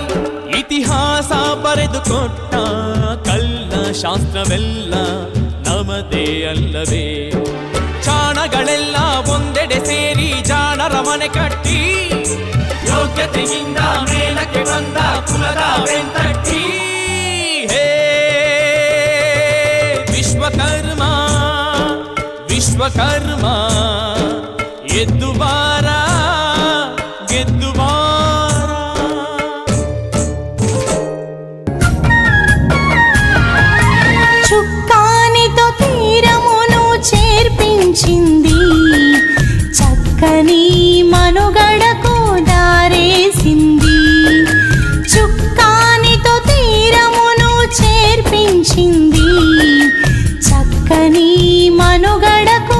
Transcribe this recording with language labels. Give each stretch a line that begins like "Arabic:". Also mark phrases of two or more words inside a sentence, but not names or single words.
Kannada: ಇತಿಹಾಸ ಬರೆದುಕೊಟ್ಟ ಕಲ್ಲ ಶಾಸ್ತ್ರವೆಲ್ಲ ನಮದೇ ಅಲ್ಲವೇ ಚಾಣಗಳೆಲ್ಲ ಒಂದೆಡೆ ಸೇರಿ ಜಾಣರ ಮನೆ ಕಟ್ಟಿ ಯೋಗ್ಯತೆಯಿಂದ ಮೇಲಕ್ಕೆ ಬಂದ ಕುಲದ ಬೆಂತಟ್ಟಿ ಹೇ ವಿಶ್ವಕರ್ಮ ವಿಶ್ವಕರ್ಮ ಎದ್ದು ಬಾರ ಗೆದ್ದು ಬಾರ
Telugu: చుక్కానితో తీరమును చేర్పించింది చక్కని మనుగడకు దారేసింది చుక్కానితో తీరమును చేర్పించింది చక్కని మనుగడకు